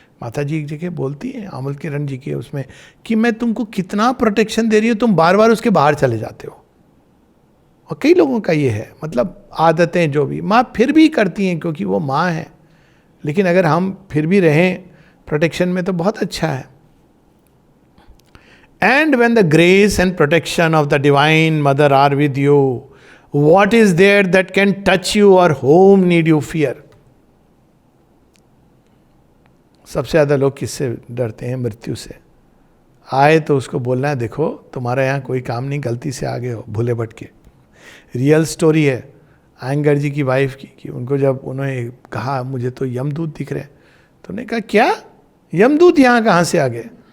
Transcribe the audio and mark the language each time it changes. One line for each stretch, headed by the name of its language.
Hindi: माता जी एक जगह बोलती है, अमल किरण जी के उसमें, कि मैं तुमको कितना प्रोटेक्शन दे रही हूँ, तुम बार बार उसके बाहर चले जाते हो। और कई लोगों का ये है, मतलब आदतें जो भी माँ फिर भी करती हैं क्योंकि वो माँ है, लेकिन अगर हम फिर भी रहें प्रोटेक्शन में तो बहुत अच्छा है।
English: And when the grace and protection of the divine mother are with you, what is there that can touch you or whom need you fear?
Hindi: सबसे ज्यादा लोग किससे डरते हैं? मृत्यु से। आए तो उसको बोलना है, देखो तुम्हारा यहाँ कोई काम नहीं, गलती से आ गए हो भूले भटके। रियल स्टोरी है आयंगर जी की वाइफ की, कि उनको जब उन्होंने कहा मुझे तो यमदूत दिख रहे हैं, तो उन्होंने कहा क्या यमदूत यहाँ कहाँ से आ गए?